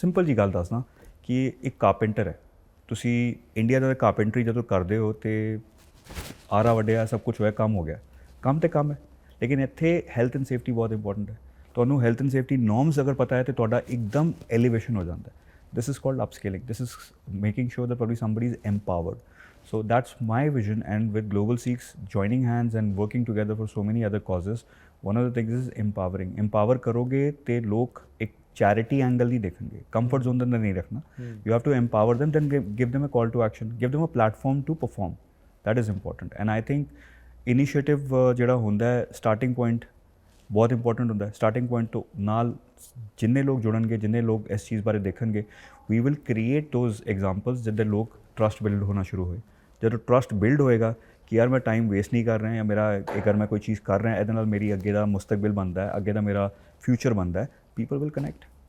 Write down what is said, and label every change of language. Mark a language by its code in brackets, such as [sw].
[pa] Simple ਜੀ ਗੱਲ ਦੱਸਣਾ ਕਿ ਇੱਕ ਕਾਰਪੈਂਟਰ ਹੈ, ਤੁਸੀਂ ਇੰਡੀਆ ਦਾ ਕਾਰਪੈਂਟਰੀ ਜਦੋਂ ਕਰਦੇ ਹੋ ਤੇ ਆਰਾ ਵੱਡਿਆ ਸਭ ਕੁਝ ਹੋਇਆ, ਕੰਮ ਹੋ ਗਿਆ, ਕੰਮ ਤੇ ਕੰਮ ਹੈ। ਲੇਕਿਨ ਇੱਥੇ ਹੈਲਥ ਐਂਡ ਸੇਫਟੀ ਬਹੁਤ ਇੰਪੋਰਟੈਂਟ ਹੈ। ਤੁਹਾਨੂੰ ਹੈਲਥ ਐਂਡ ਸੇਫਟੀ ਨੋਰਮਸ ਅਗਰ ਪਤਾ ਹੈ ਤੇ ਤੁਹਾਡਾ ਇੱਕਦਮ ਐਲੀਵੇਸ਼ਨ ਹੋ ਜਾਂਦਾ ਹੈ। [en] This is called upskilling, this is making sure that probably somebody is empowered. So that's my vision, and with Global Seeks joining hands and working together for so many other causes, one of the things is empowering. Empower [pa] करोगे ते लोग एक charity angle ਨਹੀਂ ਦੇਖਣਗੇ, comfort zone ਦੇ ਅੰਦਰ ਨਹੀਂ ਰੱਖਣਾ। [en] You have to empower them, then give them a call to action, give them a platform to perform. That is important, and I think [pa] initiative ਜਿਹੜਾ ਹੁੰਦਾ ਹੈ ਸਟਾਰਟਿੰਗ ਪੁਆਇੰਟ ਬਹੁਤ important ਹੁੰਦਾ ਹੈ। ਸਟਾਰਟਿੰਗ ਪੁਆਇੰਟ ਤੋਂ ਨਾਲ ਜਿੰਨੇ ਲੋਕ ਜੁੜਨਗੇ, ਜਿੰਨੇ ਲੋਕ ਇਸ ਚੀਜ਼ ਬਾਰੇ ਦੇਖਣਗੇ, [en] we will create those examples [pa] ਜਿੱਦੇ ਲੋਕ ਟਰਸਟ ਬਿਲਡ ਹੋਣਾ ਸ਼ੁਰੂ ਹੋਏ। ਜਦੋਂ ਟਰਸਟ ਬਿਲਡ ਹੋਏਗਾ ਕਿ ਯਾਰ ਮੈਂ ਟਾਈਮ ਵੇਸਟ ਨਹੀਂ ਕਰ ਰਿਹਾ, ਜਾਂ ਮੇਰਾ ਅਗਰ ਮੈਂ ਕੋਈ ਚੀਜ਼ ਕਰ ਰਿਹਾ ਇਹਦੇ ਨਾਲ ਮੇਰੀ ਅੱਗੇ ਦਾ ਮੁਸਤਕਬਲ ਬਣਦਾ ਹੈ, ਅੱਗੇ ਦਾ ਮੇਰਾ ਫਿਊਚਰ ਬਣਦਾ ਹੈ, [en] People will connect.